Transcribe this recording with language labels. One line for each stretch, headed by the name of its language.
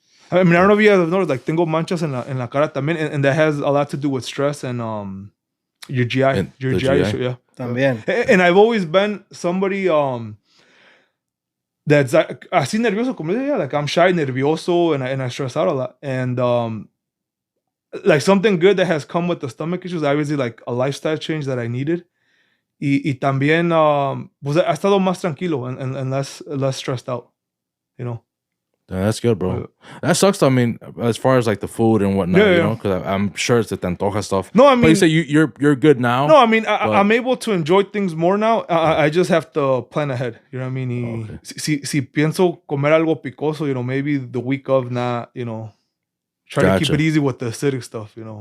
English: I mean, I don't know if you guys noticed, like,
Spanish: tengo manchas en la cara también,
English: and that has a lot to do with stress and your GI, your GI issue, yeah.
Spanish: También.
English: And I've always been somebody that's
Spanish: así nervioso, como
English: yeah, like I'm shy, nervioso, and I stress out a lot. And like something good that has come with the stomach issues, obviously like a lifestyle change that I needed.
Spanish: Y también, pues ha estado más tranquilo
English: and less stressed out, you know. Yeah, that's good, bro. That sucks. I mean, as far as like the food and whatnot, you know, because I'm sure it's the tantoja stuff. No, I mean, but you say you're good now. No, I mean, I'm able to enjoy things more now. I just have to plan ahead. You know what I mean? Okay.
Spanish: Si pienso comer algo picoso,
English: you know, maybe the week of not, you know, try to keep it easy with the acidic stuff, you know.